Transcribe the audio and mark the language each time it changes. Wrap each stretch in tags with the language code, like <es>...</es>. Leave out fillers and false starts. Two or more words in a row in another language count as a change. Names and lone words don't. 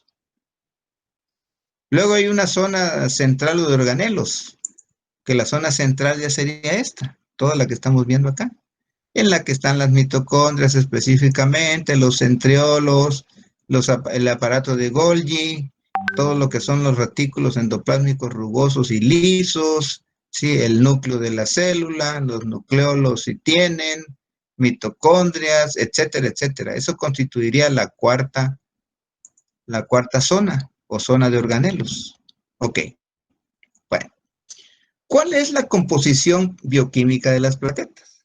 <es>Luego hay una zona central de organelos, que la zona central ya sería esta, toda la que estamos viendo acá, en la que están las mitocondrias específicamente, los centriolos, el aparato de Golgi, todo lo que son los retículos endoplásmicos rugosos y lisos, ¿sí? El núcleo de la célula, los nucleolos si tienen, mitocondrias, etcétera, etcétera. Eso constituiría la cuarta zona o zona de organelos. Ok. Bueno, ¿cuál es la composición bioquímica de las plaquetas?</es>